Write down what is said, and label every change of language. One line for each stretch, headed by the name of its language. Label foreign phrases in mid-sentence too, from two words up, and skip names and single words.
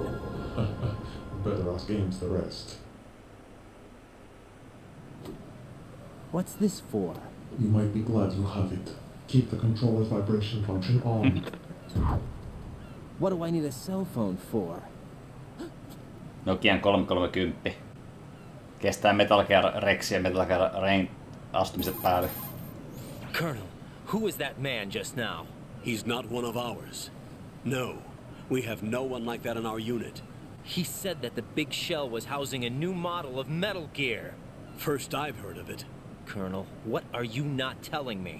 English: Better ask Ames the rest. What's this for? You might be glad you have it. Keep the controller's vibration function on. What do I need a cell phone for?
Finnish: Nokian 330. Kestää Metal Gear Rex ja Metal Gear Rain astumiset päälle.
English: Colonel, who was that man just now? He's not one of ours. No, we have no one like that in our unit. He said that the big shell was housing a new model of Metal Gear. First I've heard of it. Colonel, what are you not telling me?